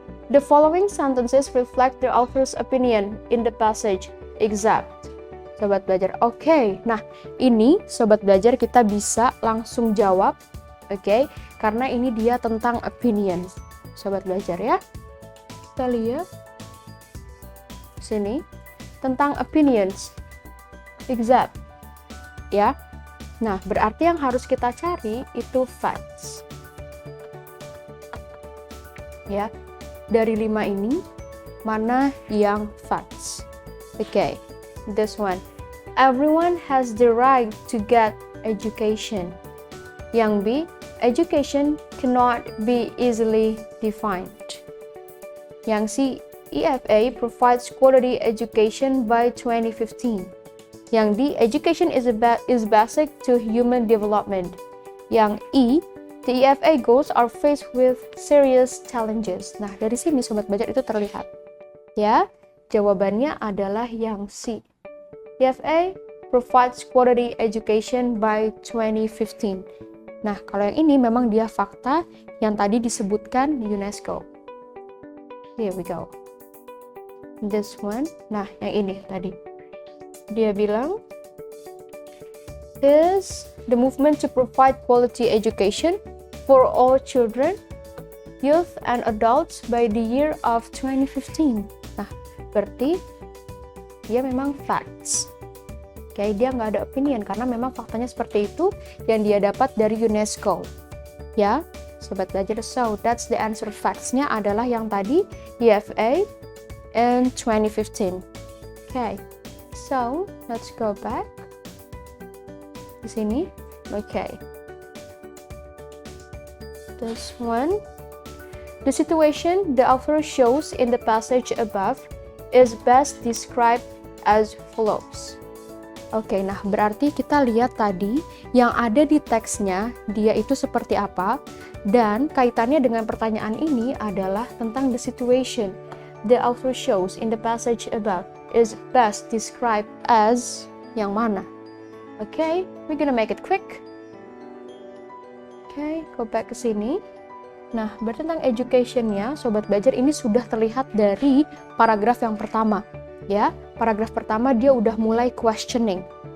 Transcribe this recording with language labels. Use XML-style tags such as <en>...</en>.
<en>The following sentences reflect the author's opinion in the passage.</en> <id>Exact. Sobat belajar. Oke, nah ini sobat belajar kita bisa langsung jawab. Oke, karena ini dia tentang opinion. Sobat belajar ya. Kita lihat sini tentang opinions. Exact. Ya. Nah, berarti yang harus kita cari itu facts. Ya. Dari 5 ini mana yang facts?</id> <en>Oke. This one. Everyone has the right to get education.</en> <id>Yang B,</id> <en>education cannot be easily defined.</en> <id>Yang C,</id> <en>EFA provides quality education by 2015.</en> <id>Yang D,</id> <en>education is basic to human development.</en> <id>Yang E,</id> <en>the EFA goals are faced with serious challenges.</en> <id>Nah, dari sini sobat belajar itu terlihat. Ya, jawabannya adalah yang C.</id> <en>EFA provides quality education by 2015.</en> <id>Nah, kalau yang ini memang dia fakta yang tadi disebutkan UNESCO.</id> <en>Here we go. This one.</en> <id>Nah, yang ini tadi. Dia bilang,</id> <en>is the movement to provide quality education for all children, youth, and adults by the year of 2015.</en> <id>Nah, berarti dia memang facts. Oke, dia nggak ada opinion karena memang faktanya seperti itu yang dia dapat dari UNESCO. Ya, sobat belajar.</id> <en>So, that's the answer.</en> <id>Facts-nya adalah yang tadi,</id> <en>EFA in 2015. Okay, so let's go back.</en> <id>Di sini,</id> <en>okay. This one. The situation the author shows in the passage above is best described as follows.</en> <id>Oke, nah berarti kita lihat tadi yang ada di teksnya dia itu seperti apa, dan kaitannya dengan pertanyaan ini adalah tentang</id> <en>the situation the author shows in the passage above is best described as</en> <id>yang mana.</id> <en>Oke, we're gonna make it quick.</en> <id>Oke,</id> <en>go back</en> <id>ke sini. Nah, berarti tentang education-nya, sobat belajar, ini sudah terlihat dari paragraf yang pertama. Ya, paragraf pertama dia udah mulai questioning.</id>